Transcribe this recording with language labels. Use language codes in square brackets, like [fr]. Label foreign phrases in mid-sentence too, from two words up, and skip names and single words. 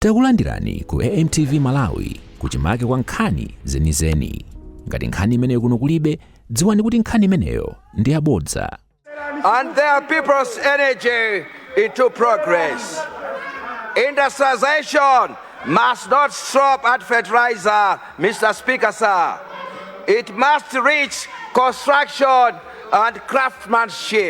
[ny] Takulandirani ku AMTV Malawi kuchimake kwa nkhani zenizeni. Ngati nkhani imeneyo kuno kulibe, dziwani kuti nkhani imeneyo ndi yabodza. [en] And their people's energy into progress. Industrialization must not stop at fertilizer, Mr. Speaker, sir. It must reach construction and craftsmanship.